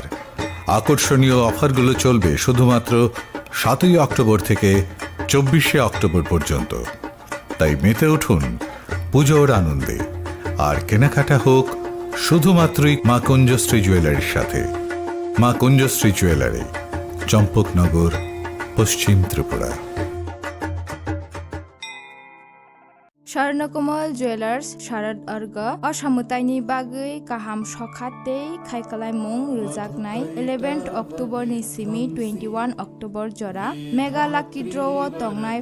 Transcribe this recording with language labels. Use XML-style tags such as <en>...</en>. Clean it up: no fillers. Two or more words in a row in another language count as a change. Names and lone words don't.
<bn>আকর্ষণীয় অফারগুলো চলবে শুধুমাত্র 7ই অক্টোবর থেকে 24শে অক্টোবর পর্যন্ত। তাই মেতে উঠুন পুজোর আনন্দে, আর কেনাকাটা হোক শুধুমাত্রই মা কুঞ্জশ্রী জুয়েলারির সাথে। মা কুঞ্জশ্রী জুয়েলারি, চম্পকনগর, পশ্চিম ত্রিপুরা।</bn> <trp>स्वर्णकमल ज्वेलार्स शारद अर्ग असामुताइनि बागै गाहाम सखातै खायखालायमुं रोजागनाय 11 अक्टोबरनि सिमि 21 अक्टोबर जरा</trp> <en>mega lucky draw</en> <trp>तंनाय</trp>